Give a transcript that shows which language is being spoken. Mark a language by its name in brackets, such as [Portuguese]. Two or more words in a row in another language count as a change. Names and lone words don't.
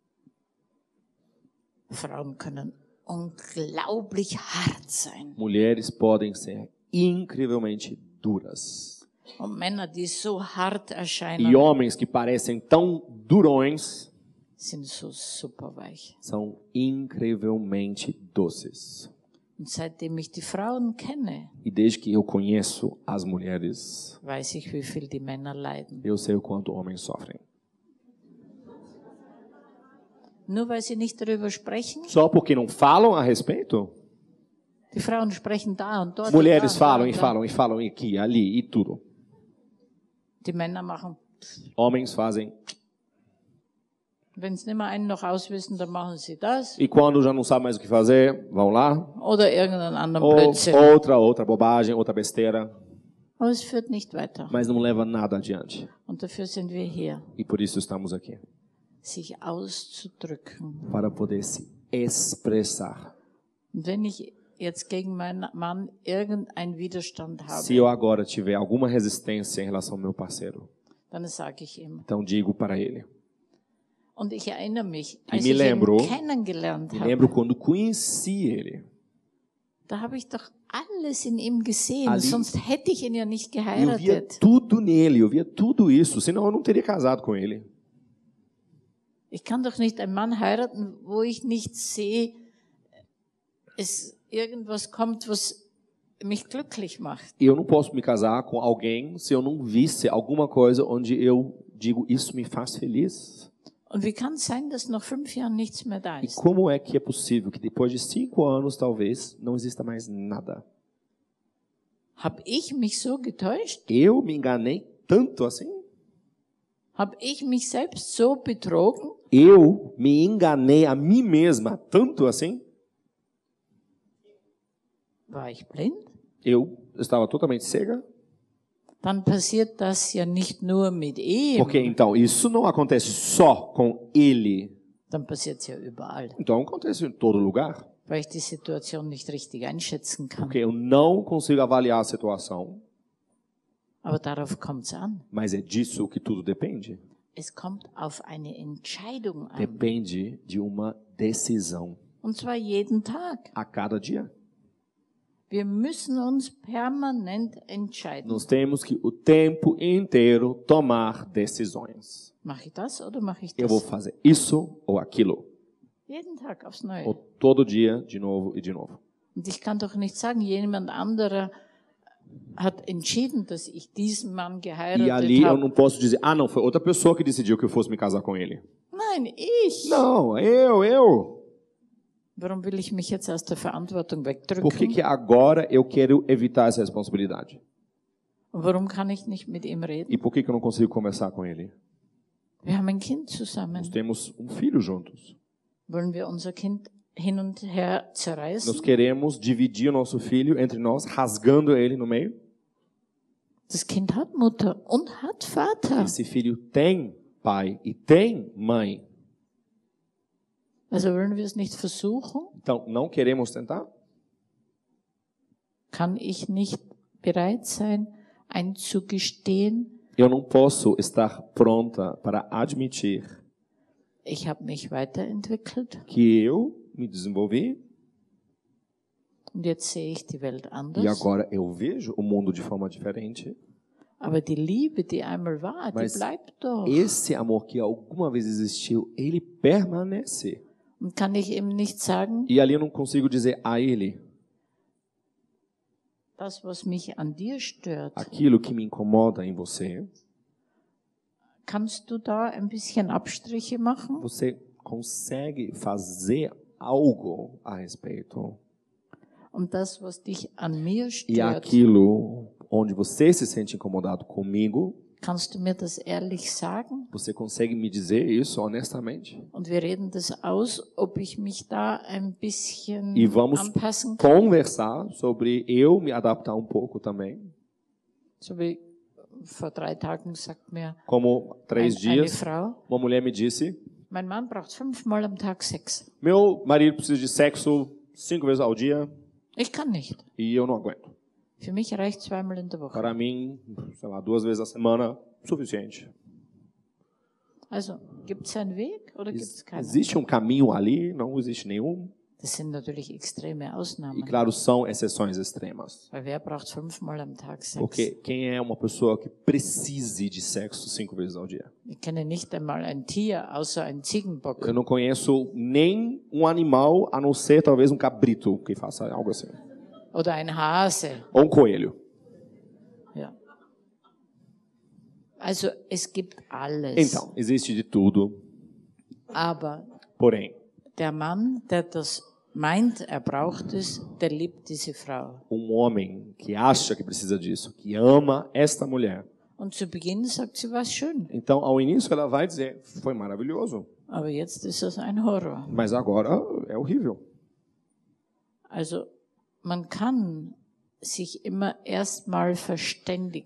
[German] Frauen können unglaublich hart sein. [Portuguese] mulheres podem ser incrivelmente duras. [German] Und Männer, die so hart [Portuguese] E [German] erscheinen, [Portuguese] homens que parecem tão durões [German] sind so super weich. [Portuguese] são incrivelmente doces. [German] Und seitdem ich die Frauen kenne, [Portuguese] E desde que eu conheço as mulheres, [German] weiß ich, wie viel die Männer leiden. [Portuguese] eu sei o quanto homens sofrem. [German] Nur weil sie nicht darüber sprechen. [Portuguese] Só porque não falam a respeito? [German] Die Frauen sprechen da und dort. [Portuguese] Mulheres [German] und da, [Portuguese] falam [German] und [Portuguese] e [German] da. [Portuguese] falam e falam aqui, ali e tudo. [German] Die Männer machen. [Portuguese] Homens fazem. [German] Wenn sie nicht mehr einen noch auswissen, dann machen sie das. [Portuguese] E quando já não sabem mais o que fazer, vão lá. [German] Oder irgendeinen anderen [Portuguese] Ou [German] Blödsinn. [Portuguese] outra bobagem, outra besteira. [German] Aber es führt nicht weiter. [Portuguese] Mas não leva nada adiante. [German] Und dafür sind wir hier, [Portuguese] E por isso estamos aqui. [German] sich auszudrücken. [Portuguese] Para poder se expressar. [German] Und wenn ich jetzt gegen meinen Mann irgendeinen Widerstand [Portuguese] Se eu [German] habe, [Portuguese] agora tiver alguma resistência em relação ao meu parceiro, [German] dann sage ich ihm, [Portuguese] então digo para ele: [German] Und ich erinnere mich, [Portuguese] E [German] als [Portuguese] me [German] ich ihn [Portuguese] lembro, [German] kennengelernt [Portuguese] me [German] habe, [Portuguese] lembro quando conheci ele. [German] da habe ich doch alles in ihm gesehen, [Portuguese] Ali- [German] sonst hätte ich ihn ja nicht [Portuguese] Eu via [German] geheiratet. [Portuguese] tudo nele, eu via tudo isso, senão eu não teria casado com ele. [German] Ich kann doch nicht einen Mann heiraten, wo ich nicht sehe, es irgendwas kommt, was mich glücklich macht. [Portuguese] Eu não posso me casar com alguém se eu não visse alguma coisa onde eu digo, isso me faz feliz. [German] Und wie kann es sein, dass nach 5 Jahren nichts mehr da [Portuguese] E [German] ist? [Portuguese] como é que é possível que depois de 5 anos, talvez, não exista mais nada? [German] Habe ich mich so getäuscht? [Portuguese] Eu me enganei tanto assim? [German] Habe ich mich selbst so betrogen? [Portuguese] Eu me enganei a mim mesma tanto assim? [German] War ich blind? [Portuguese] Eu estava totalmente cega? [German] Dann passiert das ja nicht nur mit ihm, [Portuguese] Porque então, isso não acontece só com ele. [German] dann passiert es ja überall, [Portuguese] Então acontece em todo lugar. [German] weil ich die Situation nicht richtig einschätzen kann. [Portuguese] Porque eu não consigo avaliar a situação, [German] Aber darauf kommt es an. [Portuguese] mas é disso que tudo depende. [German] Es kommt auf eine Entscheidung an. [Portuguese] Depende de uma decisão [German] Und zwar jeden Tag. [Portuguese] a cada dia. [German] Wir müssen uns permanent entscheiden. [Portuguese] Nós temos que o tempo inteiro tomar decisões. [German] Mache ich das oder mache ich [Portuguese] Eu vou [German] das? [Portuguese] fazer isso ou aquilo. [German] Jeden Tag aufs Neue. [Portuguese] Ou todo dia, de novo e de novo. [German] Und ich kann doch nicht sagen, jemand anderer hat entschieden, dass ich diesen Mann [Portuguese] E ali [German] geheiratet [Portuguese] eu [German] habe. [Portuguese] não posso dizer, ah, não, foi outra pessoa que decidiu que eu fosse me casar com ele. [German] Nein, ich. [Portuguese] Não, eu. [German] Warum will ich mich jetzt aus der Verantwortung [Portuguese] Por que [German] wegdrücken? [Portuguese] que agora eu quero evitar essa responsabilidade? [German] Und warum kann ich nicht mit ihm reden? [Portuguese] E por que que eu não consigo conversar com ele? [German] Wir haben ein Kind [Portuguese] Nós [German] zusammen. [Portuguese] temos um filho juntos. [German] Wollen wir unser Kind hin und her [Portuguese] Nós [German] zerreißen? [Portuguese] queremos dividir o nosso filho entre nós, rasgando ele no meio. [German] Das Kind hat Mutter und hat Vater. [Portuguese] Esse filho tem pai e tem mãe. [German] Also wollen wir es nicht versuchen? [Portuguese] Então, não queremos tentar? [German] Kann ich nicht bereit sein, einzugestehen, [Portuguese] Eu não posso estar pronta para admitir [German] ich habe mich weiterentwickelt [Portuguese] que eu me desenvolvi [German] und jetzt sehe ich die Welt [Portuguese] e [German] anders. [Portuguese] agora eu vejo o mundo de forma diferente. [German] Aber die Liebe, die einmal war, die [Portuguese] Mas [German] bleibt doch. [Portuguese] esse amor que alguma vez existiu, ele permanece. [German] Und kann ich ihm nicht sagen, [Portuguese] E ali eu não consigo dizer a ele [German] das, was mich an dir stört, [Portuguese] aquilo que me incomoda em você. [German] kannst du da ein bisschen Abstriche machen? [Portuguese] Você consegue fazer algo a respeito. [German] Und das, was dich an mir [Portuguese] E [German] stört, [Portuguese] aquilo onde você se sente incomodado comigo, [German] kannst du mir das ehrlich sagen? [Portuguese] você consegue me dizer isso honestamente? [German] Und wir reden das aus, ob ich mich da ein bisschen [Portuguese] E vamos [German] anpassen kann. [Portuguese] conversar sobre eu me adaptar um pouco também. [German] So wie vor 3 Tagen sagt mir [Portuguese] Como 3 [German] eine [Portuguese] dias, [German] Frau, [Portuguese] uma mulher me disse, [German] mein Mann braucht 5-mal am Tag Sex. [Portuguese] meu marido precisa de sexo 5 vezes ao dia [German] Ich kann nicht. [Portuguese] e eu não aguento. [German] Für mich reicht 2-mal in der Woche. [Portuguese] Para mim, sei lá, 2 vezes a semana, suficiente. [German] Also, gibt es einen Weg oder gibt es keinen? [Portuguese] Existe um caminho ali? Não existe nenhum. [German] Das sind natürlich extreme [Portuguese] E [German] Ausnahmen. [Portuguese] claro, são exceções extremas. [German] Weil wer braucht 5-mal am Tag Sex? [Portuguese] Porque quem é uma pessoa que precise de sexo 5 vezes ao dia? [German] Ich kenne nicht einmal ein Tier, außer ein Ziegenbock. [Portuguese] Eu não conheço nem um animal, a não ser talvez um cabrito que faça algo assim. [German] Oder ein Hase. [Portuguese] Ou um coelho. [German] Ja. Also, es gibt alles. [Portuguese] Então, existe de tudo. [German] Aber [Portuguese] Porém, [German] der Mann, der das meint, er braucht es, der liebt diese Frau. [Portuguese] homem que acha que precisa disso, que ama esta mulher. [German] Und zu Beginn sagt sie, was schön. [Portuguese] Então, ao início, ela vai dizer, foi maravilhoso. [German] Aber jetzt ist das ein Horror. [Portuguese] Mas agora é horrível. [German] Also, man kann sich immer erstmal verständigen.